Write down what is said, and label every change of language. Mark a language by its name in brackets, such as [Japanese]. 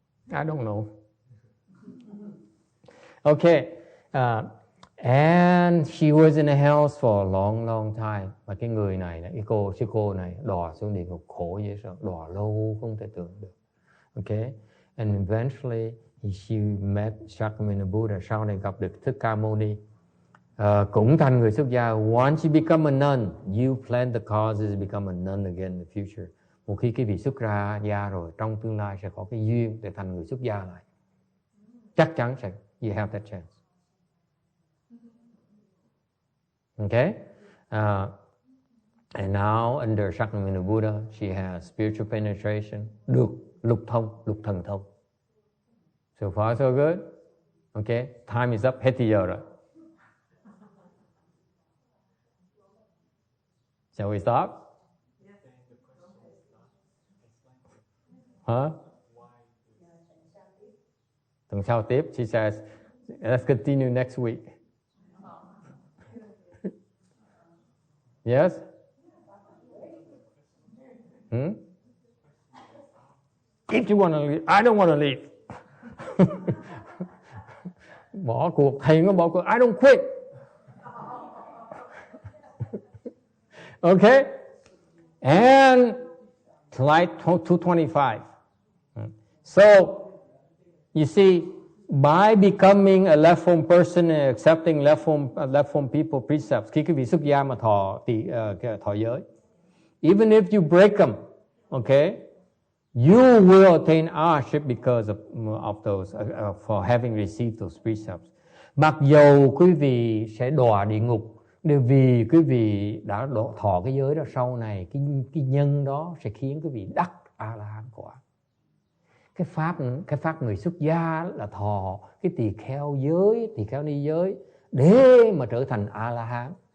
[English] I don't know. Okay. And she was in the house for a long, long time. [Vietnamese] Và cái người này, sư cô này đọa xuống địa ngục khổ dễ sợ, đọa lâu không thể tưởng được. Okay. [English] And eventually she met Shakyamuni Buddha. [Vietnamese] Sau này gặp được Thích Ca Mâu Ni. Cũng thành người xuất gia. [English] Once you become a nun, you plant the causes, become a nun again in the future. [Vietnamese] Một khi cái vị xuất ra gia rồi, trong tương lai sẽ có cái duyên để thành người xuất gia lại. Chắc chắn sẽ, [English] you have that chance. Okay? And now under Shakyamuni Buddha, she has spiritual penetration, [Vietnamese] được lục thần thông. [English] So far so good. Okay? Time is up, [Vietnamese] hết thì giờ rồi. [English] Shall we stop? Huh? [Vietnamese] Tuần sau tiếp. [English] She says, let's continue next week. Yes? If you want to leave, I don't want to leave. [Vietnamese] Bỏ cuộc, thầy nó bỏ cuộc, [English] I don't quit. Okay? And slide 225. So, you see, by becoming a left form person and accepting left form people precepts, [Vietnamese] khi cái vị xuất gia mà thọ giới, [English] even if you break them, okay, you will attain arhatship because of those, for having received those precepts. [Vietnamese] Mặc dầu quý vị sẽ đọa địa ngục, vì quý vị đã thọ cái giới đó, sau này cái nhân đó sẽ khiến quý vị đắc A-la-hán quả. Cái pháp người xuất gia là thọ cái tỳ kheo ni giới để mà trở thành A-la-hán.